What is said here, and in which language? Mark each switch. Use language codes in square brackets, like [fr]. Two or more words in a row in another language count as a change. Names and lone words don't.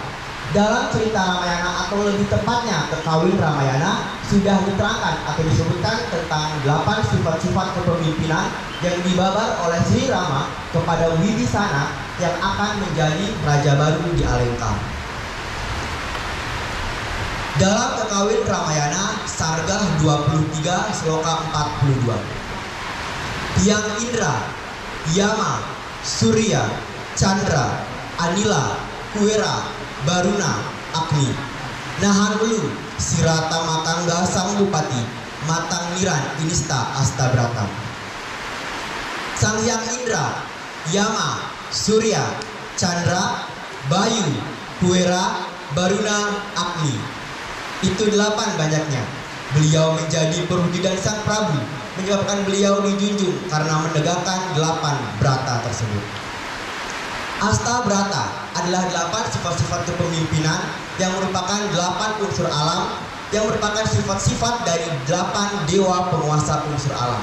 [id] Dalam cerita Ramayana, atau lebih tepatnya Kekawin Ramayana, sudah diterangkan atau disebutkan tentang 8 sifat-sifat kepemimpinan yang dibabar oleh Sri Rama kepada Wibisana yang akan menjadi raja baru di Alengka. Dalam Kekawin Ramayana, Sargah 23, Sloka 42. [kaw] Hyang Indra, Yama, Surya, Chandra, Anila, Kuwera, Baruna, Agni, Nahan Welu, Sirata Matangga Sang Bupati, Matang Niran Inista Astabrata. [id] Sang Hyang Indra, Yama, Surya, Chandra, Bayu, Kuwera, Baruna, Agni. Itu 8 banyaknya. Beliau menjadi perwujudan Sang Prabu, menyebabkan beliau dijunjung karena menegakkan 8 brata tersebut. Astabrata adalah 8 sifat-sifat kepemimpinan yang merupakan 8 unsur alam, yang merupakan sifat-sifat dari 8 dewa penguasa unsur alam.